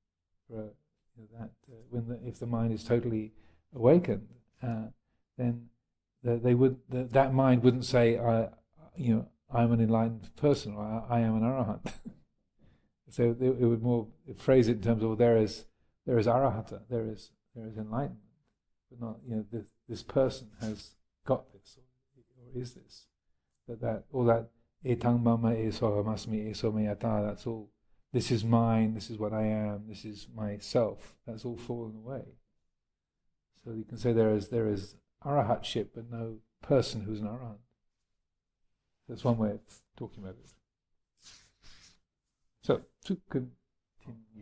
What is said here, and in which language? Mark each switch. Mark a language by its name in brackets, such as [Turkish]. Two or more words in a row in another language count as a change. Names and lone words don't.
[English] If the mind is totally awakened, then that mind wouldn't say, I'm an enlightened person, or I am an arahant. So it would more phrase it in terms of there is arahata, there is enlightenment, but not this person has got this or is this, that all that [Pali] etang mama eso amasmi eso meyata, [English] that's all. This is mine, this is what I am, this is myself. That's all fallen away. So you can say there is arahatship, but no person who's an arahant. That's one way of talking about it. So, to continue.